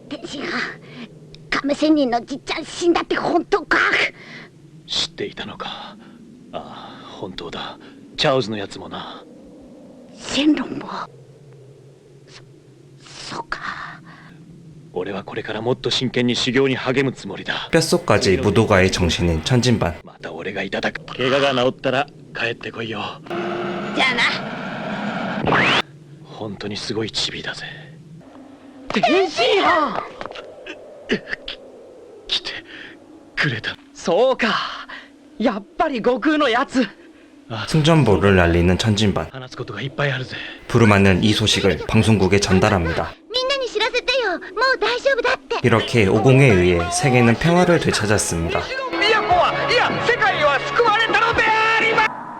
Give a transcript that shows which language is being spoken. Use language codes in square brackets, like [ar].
[ja] 天使が亀仙人のじっちゃん死んだって本当か？知っていたのか。ああ、本当だ。チャオズのやつもな。シェンロンも。そうか。俺はこれからもっと真剣に修行に励むつもりだ。 [ko] 뼛속까지 무도가의 정신인 천진반. [ja] また俺がいただく。怪我が治ったら帰ってこいよ。じゃあな。本当にすごいチビだぜ。天津飯。来てくれた。そうか。やっぱり悟空のやつ。 [ko] 승전보를 알리는 천진반. [ja] 話すことがいっぱいあるぜ。 [ko] 부르마는 이 소식을 방송국에 전달합니다. [ja] みんなに知らせてよ。もう大丈夫だって。 [ko] 이렇게 오공에 의해 세계는 평화를 되찾았습니다. [ja] 都はいや世界は救われたのであります。